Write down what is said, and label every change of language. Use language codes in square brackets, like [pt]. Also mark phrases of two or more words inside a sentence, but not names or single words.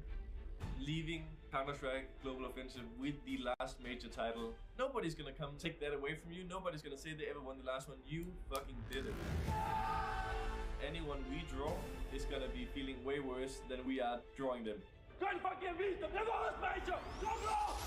[en] Leaving Counter-Strike Global Offensive with the last major title. Nobody's gonna come take that away from you. Nobody's gonna say they ever won the last one. You fucking did it. Anyone we draw is gonna be feeling way worse than we are drawing them. [da] Kan [en] fucking [da] vise dem, det er vores major! Kom nu!